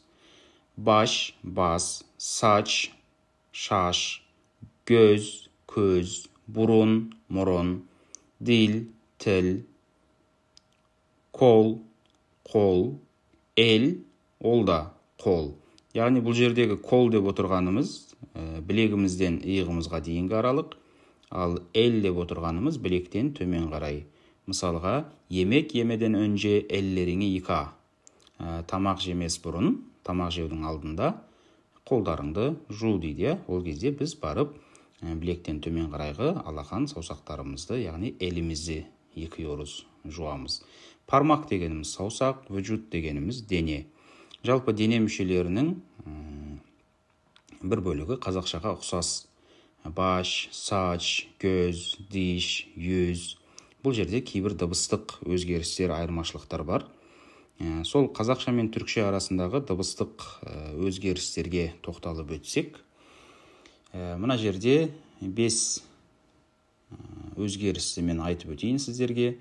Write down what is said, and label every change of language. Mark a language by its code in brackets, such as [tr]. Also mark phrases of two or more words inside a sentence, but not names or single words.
[kk] Баш, бас, сач, шаш, göz, көз, burun, мұрын, дил, тіл, кол, қол, el, ол да қол. Яғни бұл жердегі кол деп отырғанымыз білегімізден иығымызға дейінгі аралық, ал el деп отырғанымыз білектен төмен қарай. [tr] Мысалға, yemek yemeden önce ellerini yıka. [kk] Тамақ жемес бұрын, тамақ жеудің алдында қолдарыңды жу дейді. Ол кезде біз барып білектен төмен қарайғы алақан саусақтарымызды, яғни елімізді yıkıyoruz, жуамыз. Пармақ дегеніміз саусақ, vücut дегеніміз дене. Жалпы дене мүшелерінің бір бөлігі қазақшаға ұқсас. [tr] Baş, saç, göz, diş, yüz. [kk] Бұл жерде кейбір дыбыстық өзгерістер, айырмашылықтар бар. Сол қазақша мен түркше арасындағы дыбыстық өзгерістерге тоқталып өтсек. Мына жерде 5 өзгерісті мен айтып өтейін сіздерге.